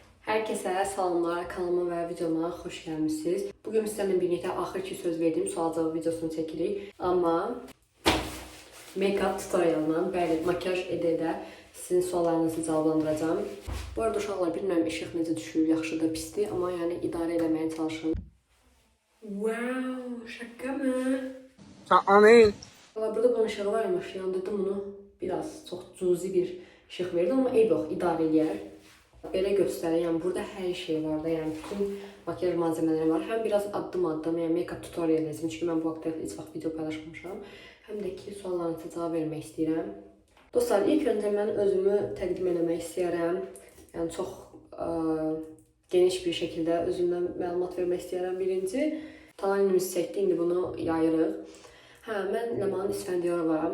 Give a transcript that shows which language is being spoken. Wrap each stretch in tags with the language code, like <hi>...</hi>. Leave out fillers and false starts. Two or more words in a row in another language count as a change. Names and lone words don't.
<az>Herkese salamlar, kanalıma və videoma xoş gəlmisiniz. Bugün sizlərlə birlikdə axırki söz verdiyim sual-cavab videosunu çəkirik. Amma</az> <en>make-up tutorialından,</en> <az>bəli, makyaj edə-edə sizin suallarınızı cavablandıracağım. Bu arada uşaqlar, bilmirəm işıq necə düşür, yaxşıdır, pisdir, amma yəni idarə eləməyə çalışın.</az> <tr>Wow, şaka mı?</tr> <az>Amin. Burada bunun ışığı varmış, yandırdım bunu. Biraz çox cüzi bir işıq verdi, amma eyb yox, idarə eləyər. Belə göstəreyim, yəni burada hər şey var da, yəni bütün makyaj malzemələri var. Həm biraz addım-addım, yəni</az> <en>make-up tutorial</en> <az>edəcəm, çünki mən bu haqda heç vaxt video paylaşmamışam. Həm də ki, suallarınıza cavab vermək istəyirəm. Dostlar, ilk öncə mən özümü təqdim etmək istəyirəm. Yəni çox geniş bir şəkildə özümdən məlumat vermək istəyirəm. Birinci, talanimizi çəkdi, indi bunu yayırıq. Mən Ləman İsfəndiyarovayam.</az>